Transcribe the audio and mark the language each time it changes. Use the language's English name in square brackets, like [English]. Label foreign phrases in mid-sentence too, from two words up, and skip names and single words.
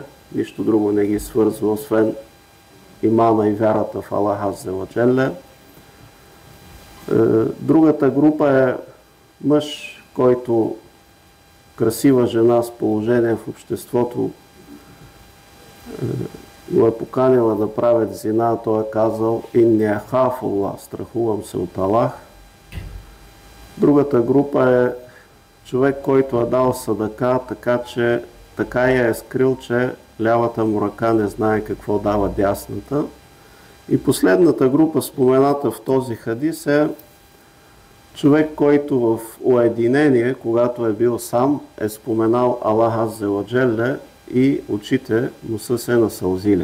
[Bulgarian] Нищо друго не ги свързва, освен имана и вярата в [Arabic] الله عز وجل. [Bulgarian] Другата група е мъж, който красива жена с положение в обществото го е поканила да правят зина, той е казал [Arabic] إني أخاف الله, [Bulgarian] страхувам се от Аллах. Другата група е човек, който е дал садака, така я е скрил, че лявата му ръка не знае какво дава дясната. И последната група, спомената в този хадис, е човек, който в уединение, когато е бил сам, е споменал [Arabic] الله عز وجل [Bulgarian] и очите му са се насълзили.